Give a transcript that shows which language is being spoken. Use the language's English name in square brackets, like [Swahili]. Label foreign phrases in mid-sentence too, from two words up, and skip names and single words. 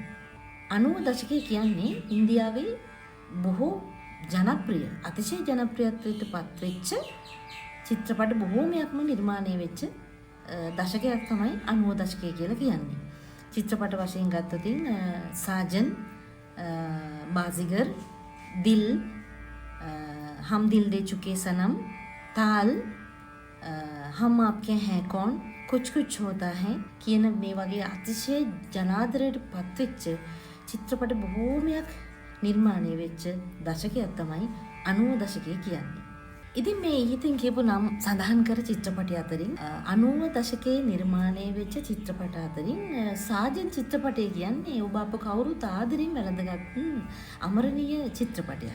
[Sinhala] 90 දශකයේ කියන්නේ ඉන්දියාවේ බොහෝ ජනප්‍රිය අතිශය ජනප්‍රියත්වයට පත්වෙච්ච චිත්‍රපට බොහෝමයක්ම නිර්මාණය වෙච්ච දශකයක් තමයි 90 දශකය කියලා කියන්නේ. චිත්‍රපට වශයෙන් ගත්තොත් සාජන්, बाजीगर, दिल, हम दिल दे चुके सनम, ताल, हम आपके हैं कौन, कुछ कुछ होता है කියන මේ වගේ අතිශය ජනාදරයට පත්වෙච්ච චිත්‍රපට බොහෝමයක් නිර්මාණය වෙච්ච දශකයක් තමයි 90 දශකය කියන්නේ. ඉතින් මේ ඊහිතින් කියපු නම් සඳහන් කර චිත්‍රපටය අතරින් 90 දශකයේ නිර්මාණය වෙච්ච චිත්‍රපට අතරින් සාජන් චිත්‍රපටය කියන්නේ ඔබ අප කවුරුත් ආදරෙන් වැළඳගත් අමරණීය චිත්‍රපටයක්.